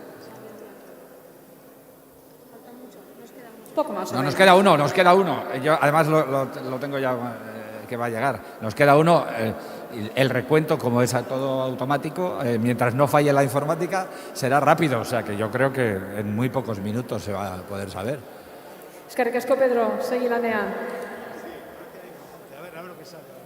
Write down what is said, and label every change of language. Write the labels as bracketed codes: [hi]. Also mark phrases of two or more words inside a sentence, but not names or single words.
[es] Poco más. No, nos queda uno. Yo además lo tengo ya que va a llegar. Nos queda uno. El recuento, como es todo automático, mientras no falle la informática, será rápido. O sea que yo creo que en muy pocos minutos se va a poder saber. [eu] Eskerrik asko, Pedro. Segi lanean. [es] A ver lo que sale.